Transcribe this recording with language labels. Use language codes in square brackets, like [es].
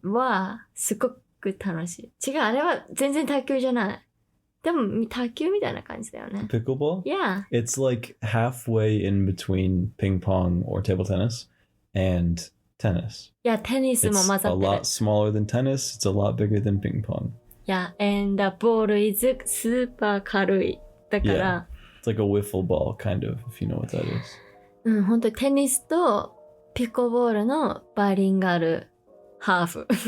[ja] は、すごく楽しい。違う、あれは全然卓球じゃない。でも、卓球みたいな感じだよね。 [en] Pickleball? Yeah. It's like halfway in between ping pong or table tennis and tennis. [ja] Yeah, テニスも混ざってる。 [en] It's a lot smaller than tennis. It's a lot bigger than ping pong. Yeah, and the ball is super [ja] 軽い。だから、 [en] It's like a wiffle ball, kind of, if you know what that is. [ja] うん、本当にテニスとピコボールのバイリンガルハーフ。